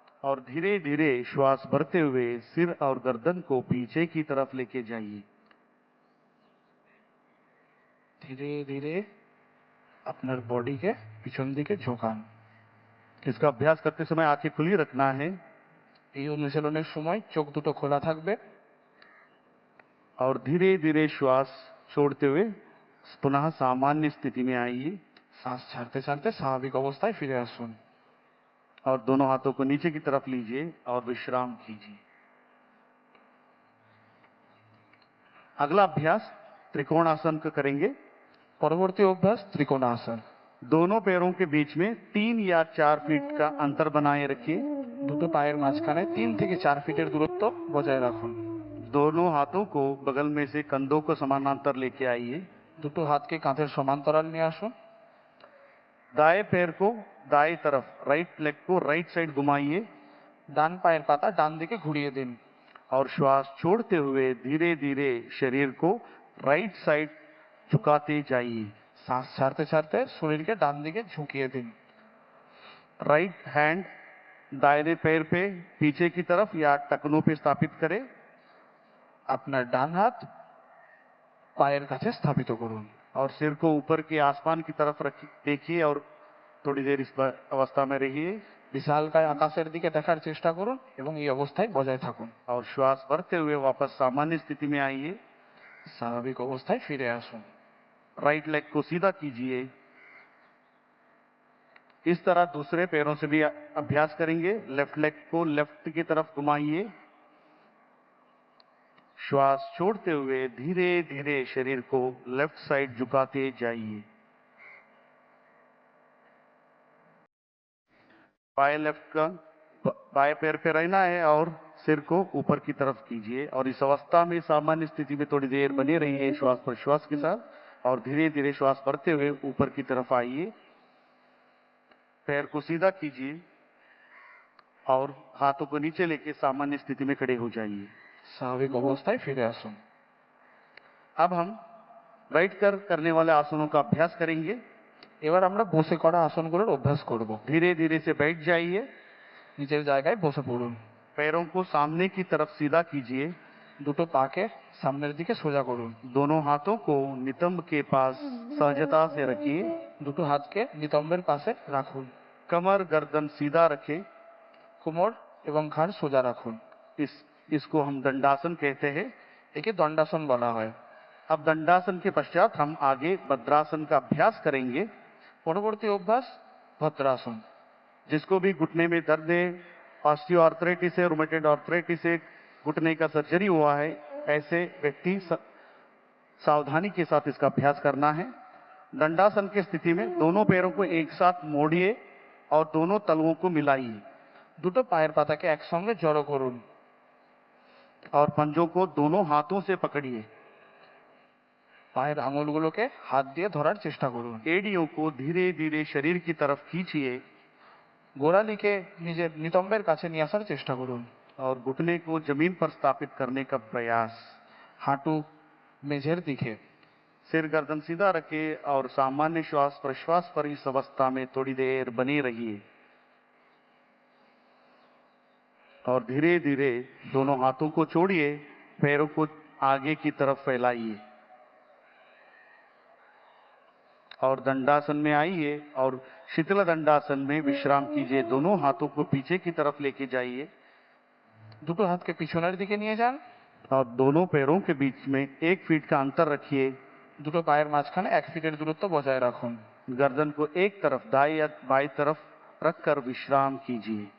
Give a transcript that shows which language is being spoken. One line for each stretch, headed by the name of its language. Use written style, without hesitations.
Hindi: और धीरे धीरे श्वास भरते हुए सिर और गर्दन को पीछे की तरफ लेके जाइए।
Bangla: ধীরে ধীরে আপনার বডিকে পিছন দিকে ঝোঁকান।
Hindi: इसका अभ्यास करते समय आंखें खुली रखना है
Bangla: এই অনুশীলনের সময় চোখ দুটো খোলা থাকবে
Hindi: और धीरे धीरे श्वास छोड़ते हुए पुनः सामान्य स्थिति में आइए
Bangla: শ্বাস ছাড়তে ছাড়তে স্বাভাবিক অবস্থায় ফিরে আসুন।
Hindi: और दोनों हाथों को नीचे की तरफ लीजिए और विश्राम कीजिए। अगला अभ्यास त्रिकोणासन का करेंगे।
Bangla: পরবর্তী অভ্যাস ত্রিকোণাসন।
Hindi: दोनों पैरों के बीच में 3 या 4 फीट का अंतर बनाए रखिए।
Bangla: দুটো পায়ের মাঝখানে 3 থেকে 4 ফিটের দূরত্ব বজায় রাখুন।
Hindi: दोनों हाथों को बगल में से कंधों को समानांतर लेके आइए।
Bangla: দুটো হাতকে কাঁধের সমান্তরাল নিয়ে আসুন।
Hindi: दाएं पैर को दाएं तरफ,
English: right leg
Hindi: को
English: right side
Hindi: घुमाइए
Bangla: ডান পায়ের পাতা ডান দিকে ঘুরিয়ে দিন
Hindi: और श्वास छोड़ते हुए धीरे धीरे शरीर को राइट साइड झुकाते जाइए।
Bangla: শ্বাস ছাড়তে ছাড়তে শরীরকে ডান দিকে ঝুঁকিয়ে দিন।
Hindi: राइट हैंड दाहिने पैर पे पीछे की तरफ या टखनों पे स्थापित करें
Bangla: আপনার ডান হাত পায়ের কাছে স্থাপিত করুন
Hindi: और सिर को ऊपर के आसमान की तरफ देखिए और थोड़ी देर इस अवस्था में रहिए
Bangla: বিশালকায় আকাশের দিকে দেখার চেষ্টা করুন এবং এই অবস্থায় বজায় থাকুন।
Hindi: और श्वास भरते हुए वापस सामान्य स्थिति में आइए।
Bangla: স্বাভাবিক অবস্থায় ফিরে আসুন।
Hindi: राइट लेग को सीधा कीजिए। इस तरह दूसरे पैरों से भी अभ्यास करेंगे। लेफ्ट लेग को लेफ्ट की तरफ घुमाइए। श्वास छोड़ते हुए धीरे धीरे शरीर को लेफ्ट साइड झुकाते जाइए। बाएं लेफ्ट का बाएं पैर पे रहना है और सिर को ऊपर की तरफ कीजिए और इस अवस्था में सामान्य स्थिति में थोड़ी देर बने रहिए श्वास प्रश्वास के साथ और धीरे धीरे श्वास भरते हुए ऊपर की तरफ आइए। पैर को सीधा कीजिए और हाथों को नीचे लेके सामान्य स्थिति में खड़े हो जाइए।
Bangla: স্বাভাবিক অবস্থায় ফিরে আসুন।
Hindi: अब हम बैठ कर करने वाले आसनों का अभ्यास करेंगे।
Bangla: এবার আমরা বসে করা আসনগুলোর অভ্যাস করব।
Hindi: धीरे धीरे से बैठ जाइए।
Bangla: নিজের জায়গায় বসে পড়ুন।
Hindi: पैरों को सामने की तरफ सीधा कीजिए।
Bangla: দুটো পাকে সামনের দিকে সোজা করুন।
Hindi: दोनों हाथों को नितंब के पास सहजता से रखिए।
Bangla: দুটো হাতকে নিতম্বের পাশে রাখুন।
Hindi: कमर गर्दन सीधा रखें।
Bangla: কোমর এবং ঘাড় সোজা রাখুন।
Hindi: इसको हम दंडासन कहते हैं।
Bangla: একে দণ্ডাসন বলা হয়।
Hindi: अब दंडासन के पश्चात हम आगे भद्रासन का अभ्यास करेंगे।
Bangla: পরবর্তী অভ্যাস ভদ্রাসন।
Hindi: जिसको भी घुटने में दर्द है, ऑस्टियोआर्थराइटिस है, रूमेटॉइड आर्थराइटिस है, घुटने का सर्जरी हुआ है, ऐसे व्यक्ति सावधानी के साथ इसका अभ्यास करना है। दंडासन की स्थिति में दोनों पैरों को एक साथ मोड़िए और दोनों तलवों को मिलाइए।
Bangla: দুটো পায়ের পাতাকে একসঙ্গে জড়ো করুন
Hindi: और पंजों को दोनों हाथों से पकड़िए।
Bangla: পায়ের আঙুলগুলোকে হাত দিয়ে ধরার চেষ্টা করুন।
Hindi: एड़ियों को धीरे धीरे शरीर की तरफ खींचिए
Bangla: গোড়ালিকে নিজের নিতম্বের কাছে নিয়ে আসার চেষ্টা করুন।
Hindi: और घुटने को जमीन पर स्थापित करने का प्रयास।
Bangla: হাঁটু মেঝের দিকে।
Hindi: सिर गर्दन सीधा रखिए और सामान्य श्वास प्रश्वास पर इस अवस्था में थोड़ी देर बने रहिए और धीरे धीरे दोनों हाथों को छोड़िए, पैरों को आगे की तरफ फैलाइए और दंडासन में आइए और शीतल दंडासन में विश्राम कीजिए। दोनों हाथों को पीछे की तरफ लेके जाइए
Bangla: দুটো হাতকে পিছনের দিকে নিয়ে যান
Hindi: और दोनों पैरों के बीच में 1 फीट का अंतर रखिए।
Bangla: দুটো পায়ের মাঝখানে 1 ফিটের দূরত্ব বজায় রাখুন।
Hindi: गर्दन को एक तरफ दाएं या बाएं तरफ रखकर विश्राम कीजिए।